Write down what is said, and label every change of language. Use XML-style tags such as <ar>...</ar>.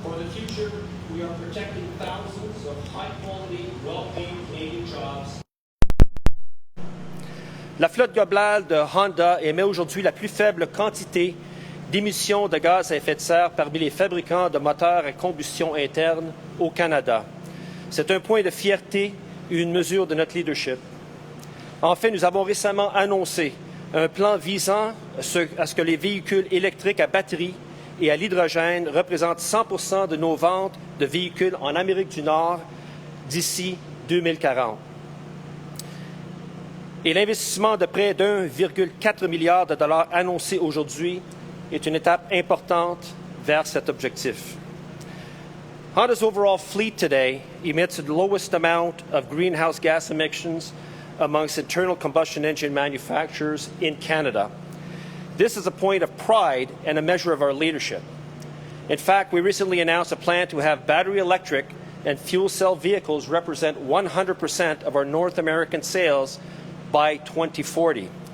<en>future, we are protecting thousands of high-quality, well-paid Canadian jobs.</en> <fr>La flotte globale de Honda émet aujourd'hui la plus faible quantité d'émissions de gaz à effet de serre parmi les fabricants de moteurs à combustion interne au Canada. C'est un point de fierté et une mesure de notre leadership. Enfin, nous avons récemment annoncé un plan visant à ce que les véhicules électriques à batterie et à l'hydrogène représentent 100% de nos ventes de véhicules en Amérique du Nord d'ici 2040. Et l'investissement de près d'1,4 milliard de dollars annoncé aujourd'hui est une étape importante vers cet objectif.</fr> <en>Honda's overall fleet today emits the lowest amount of greenhouse gas emissions amongst internal combustion engine manufacturers in Canada. This is a point of pride and a measure of our leadership. In fact, we recently announced a plan to have battery electric and fuel cell vehicles represent 100% of our North American sales by 2040.</en>